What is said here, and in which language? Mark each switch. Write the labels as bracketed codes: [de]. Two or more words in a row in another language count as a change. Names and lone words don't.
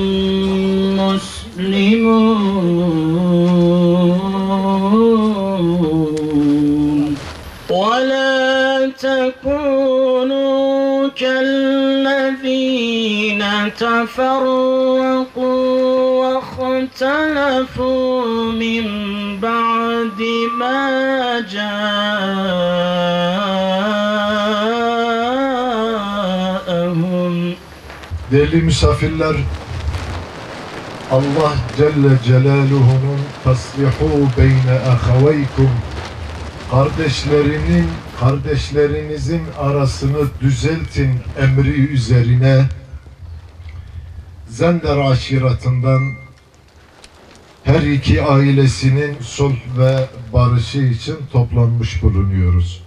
[ar] مسلمون ولا تكونوا كالذين تفرقوا واختلفوا من بعد ما جاءهم. [tr] Değerli misafirler, Allah [ar] جل جلاله تصلحوا بين أخويكم, [tr] kardeşlerinizin arasını düzeltin emri üzerine Zender aşiratından her iki ailesinin sulh ve barışı için toplanmış bulunuyoruz.